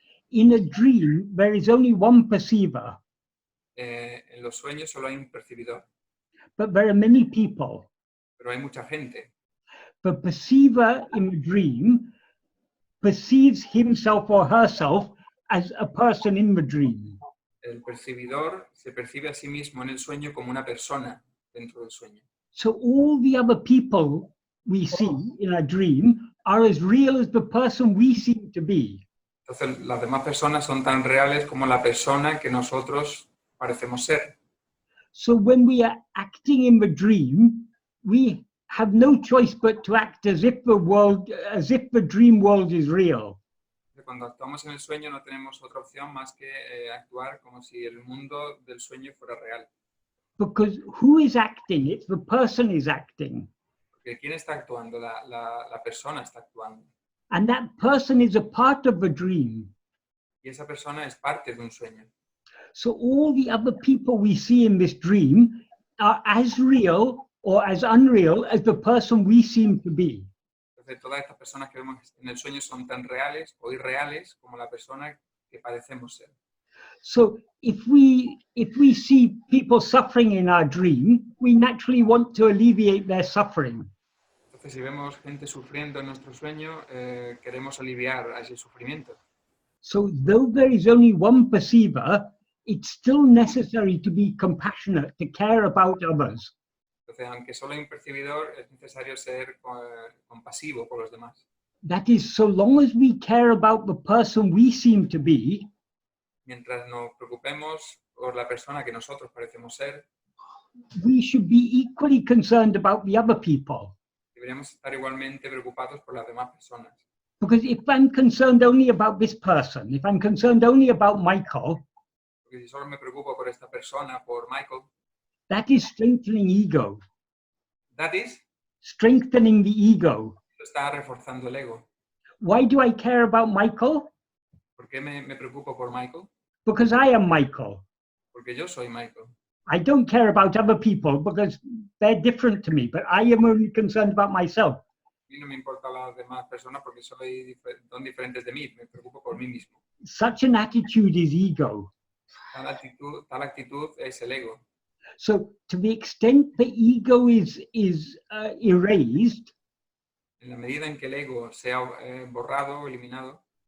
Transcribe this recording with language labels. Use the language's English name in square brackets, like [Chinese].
[English] in a dream, there is only one perceiver, [Spanish] en los sueños solo hay un percibidor, [English] but there are many people. [Spanish] pero hay mucha gente. [English] The perceiver in the dream perceives himself or herself as a person in the dream. [Spanish] El percibidor se percibe a sí mismo en el sueño como una persona dentro del sueño. [English] So all the other people we see in our dream are as real as the person we seem to be. [Spanish] Entonces, las demás personas son tan reales como la persona que nosotros parecemos ser. [English] So when we are acting in the dream, we have no choice but to act as if the dream world is real. [Spanish] Cuando actuamos en el sueño no tenemos otra opción más que actuar como si el mundo del sueño fuera real. [English] Because who is acting? It's the person is acting. [Spanish] Porque ¿quién está actuando? La persona está actuando. [English] And that person is a part of the dream. [Spanish] Y esa persona es parte de un sueño. [English] So all the other people we see in this dream are as real or as unreal as the person we seem to be. [Spanish] Entonces, todas estas personas que vemos en el sueño son tan reales o irreales como la persona que parecemos ser. [English] So if we see people suffering in our dream, we naturally want to alleviate their suffering. [Spanish] Entonces, si vemos gente sufriendo en nuestro sueño, queremos aliviar a ese sufrimiento. [English] So though there is only one perceiver, it's still necessary to be compassionate, to care about others. [Spanish] Entonces, aunque solo hay un percibidor, es necesario ser compasivo por los demás. [English] That is, so long as we care about the person we seem to be, [Spanish] Mientras nos preocupemos por la persona que nosotros parecemos ser, [English] we should be equally concerned about the other people. [Spanish] deberíamos estar igualmente preocupados por las demás personas. [English] Because if I'm concerned only about this person, if I'm concerned only about Michael, [Spanish] Porque si solo me preocupo por esta persona, por Michael, [English] that is strengthening ego, that is, strengthening the ego. [Spanish] está reforzando el ego. [English] Why do I care about Michael? [Spanish] ¿Por qué me preocupo por Michael? [English] Because I am Michael. [Spanish] Porque yo soy Michael. [English] I don't care about other people because they're different to me, but I am only concerned about myself. [Spanish] A mí no me importan las demás personas porque son diferentes de mí, me preocupo por mí mismo. [English] Such an attitude is ego. [Spanish] Tal actitud es el ego. [English] So to the extent the ego is erased, [Spanish] En la medida en que el ego sea borrado o eliminado,